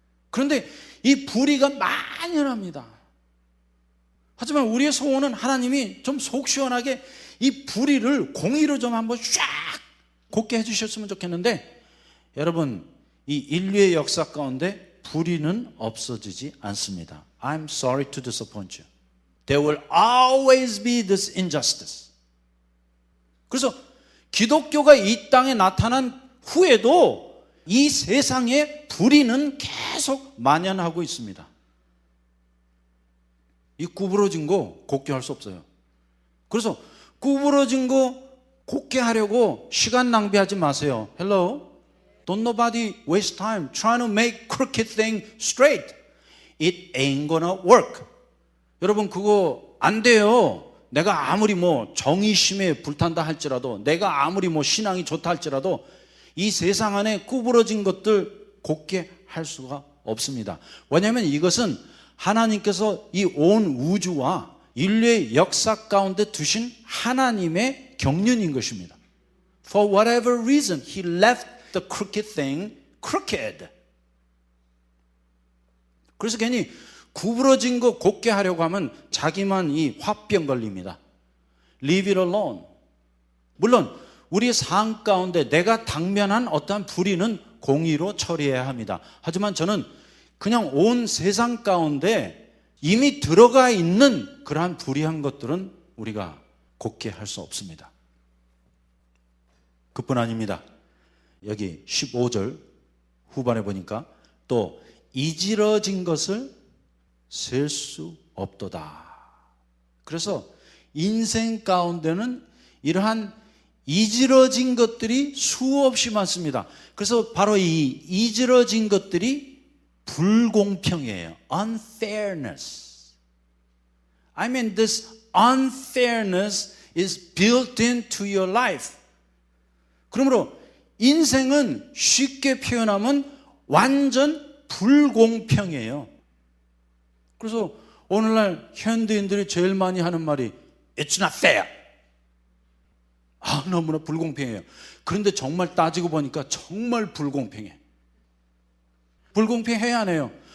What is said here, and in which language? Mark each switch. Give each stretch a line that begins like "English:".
Korean: 그런데 이 불의가 만연합니다. 하지만 우리의 소원은 하나님이 좀 속 시원하게 이 불의를 공의로 좀 한번 쫙 곱게 해주셨으면 좋겠는데, 여러분 이 인류의 역사 가운데 불의는 없어지지 않습니다.
English: I'm sorry to disappoint you. There will always be this injustice.
Korean: 그래서 기독교가 이 땅에 나타난 후에도 이 세상에 불의는 계속 만연하고 있습니다. 이 구부러진 거 곱게 할 수 없어요. 그래서 구부러진 거 곱게 하려고 시간 낭비하지 마세요.
English: Hello? Don't nobody waste time trying to make crooked thing straight. It ain't gonna work.
Korean: 여러분 그거 안 돼요. 내가 아무리 뭐 정의심에 불탄다 할지라도, 내가 아무리 뭐 신앙이 좋다 할지라도 이 세상 안에 구부러진 것들 곱게 할 수가 없습니다. 왜냐하면 이것은 하나님께서 이 온 우주와 인류의 역사 가운데 두신 하나님의 경륜인 것입니다.
English: For whatever reason, He left the crooked thing crooked.
Korean: 그래서 괜히 구부러진 거 곱게 하려고 하면 자기만 이 화병 걸립니다.
English: Leave it alone.
Korean: 물론 우리의 삶 가운데 내가 당면한 어떠한 불의는 공의로 처리해야 합니다. 하지만 저는 그냥 온 세상 가운데 이미 들어가 있는 그러한 불의한 것들은 우리가 곱게 할 수 없습니다. 그뿐 아닙니다. 여기 15절 후반에 보니까 또 이지러진 것을 셀 수 없도다. 그래서 인생 가운데는 이러한 이지러진 것들이 수없이 많습니다. 그래서 바로 이 이지러진 것들이 불공평이에요.
English: Unfairness. I mean, this unfairness is built into your life.
Korean: 그러므로 인생은 쉽게 표현하면 완전 불공평이에요. 그래서 오늘날 현대인들이 제일 많이 하는 말이
English: It's not fair.
Korean: 너무나 불공평해요. 그런데 정말 따지고 보니까 정말 불공평해. 불공평해야 안 해요?